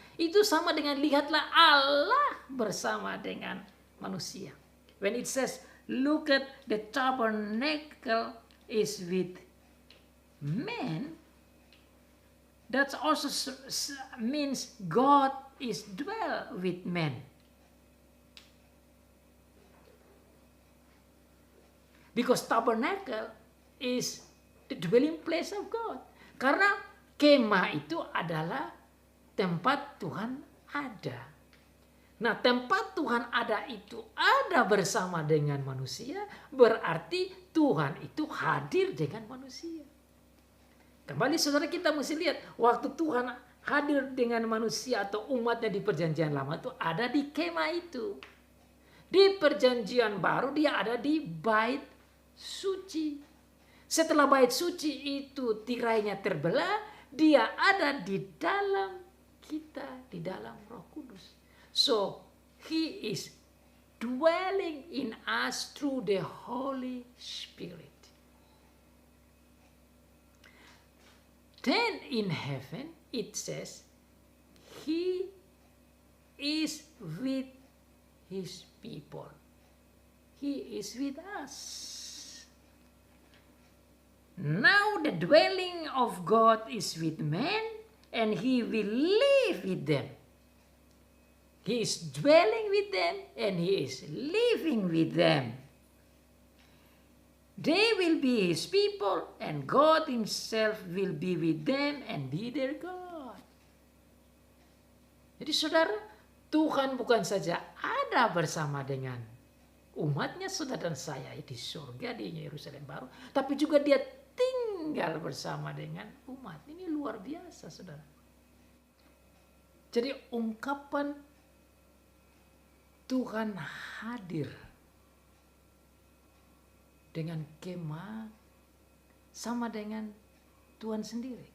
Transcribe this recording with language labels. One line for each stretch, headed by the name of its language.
Indonesian: Itu sama dengan lihatlah Allah bersama dengan manusia.
English: When it says, look at the tabernacle is with men, that also means God is dwell with men. Because tabernacle is the dwelling place of God.
Indonesian: Karena kemah itu adalah tempat Tuhan ada. Nah, tempat Tuhan ada itu ada bersama dengan manusia, berarti Tuhan itu hadir dengan manusia. Kembali saudara, kita mesti lihat waktu Tuhan hadir dengan manusia atau umatnya di perjanjian lama itu ada di kemah itu. Di perjanjian baru dia ada di bait suci. Setelah bait suci itu tirainya terbelah, dia ada di dalam kita, di dalam Roh Kudus.
English: So he is dwelling in us through the Holy Spirit. Then in heaven it says he is with his people. He is with us. Now the dwelling of God is with men, and he will live with them. He is dwelling with them, and he is living with them. They will be his people, and God himself will be with them and be their God.
Indonesian: Jadi saudara, Tuhan bukan saja ada bersama dengan umatnya, saudara dan saya di surga, di Yerusalem baru, tapi juga dia tinggal bersama dengan umat. Ini luar biasa, saudara. Jadi ungkapan Tuhan hadir dengan kemah sama dengan Tuhan sendiri.